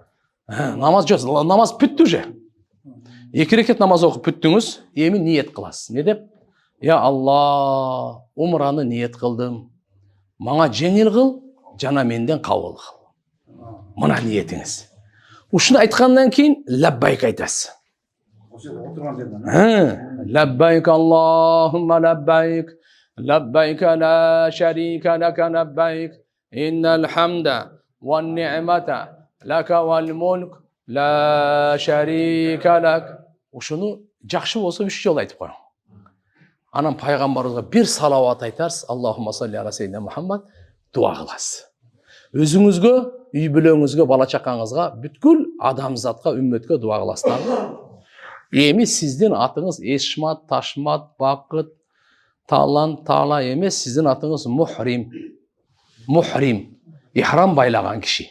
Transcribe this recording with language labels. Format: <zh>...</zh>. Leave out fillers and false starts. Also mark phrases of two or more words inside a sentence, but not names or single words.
<ky>Намаз жок, намаз бүттү же. 2 рекет намаз окуп бүттүңүз, эми ниет кыласыз. Не деп? Я Алла, умраны ниет кылдым. Мага жеңил кыл, жана менден кабыл кыл. Мына ниетиңиз. Ушуну айткандан кийин лаббайк айтасыз.</ky> <ar>لبيك اللهم لبيك. لبيك لا شريك لك لبيك إن الحمد والنعمة لك والملك لا شريك لك.</ar> <ky>Ушуну жакшы болсо 3 жолу айтып коюң. Анан пайгамбарыбызга бир салават айтарсыз,</ky> <ar>اللهم صل على سيدنا محمد,</ar> <ky>дуа кыласыз. өзүңүзгө, үй бүлөңүзгө, бала чакаңызга, бүткүл адамзатка, үммөткө дуа кыласыздар. Эми сиздин атыңыз Эшмат, Ташмат, Бакыт, Талан, Тала эмес, сиздин атыңыз Мухрим. Мухрим, ихрам байлаган киши.</ky>